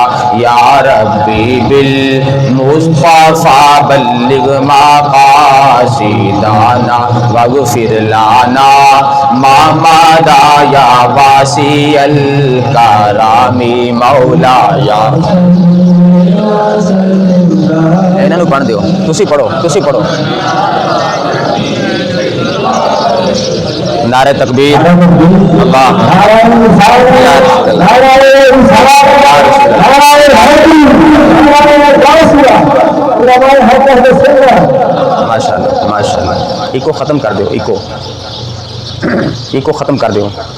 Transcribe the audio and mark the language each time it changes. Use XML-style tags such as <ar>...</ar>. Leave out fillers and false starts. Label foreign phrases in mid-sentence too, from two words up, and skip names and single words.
<ar>یا ربی بالمصطفیٰ بلغ مقاصدنا واغفر لنا ما مضى یا واسع الکرم.</ar> <pa>مولایا انہاں نوں پڑھ دیو، تسی پڑھو. نعرہ تکبیر،</pa> <ar>اللہ ماشاءاللہ.</ar> <pa>ایکو ختم کر دیو، ایکو ختم کر دیو.</pa>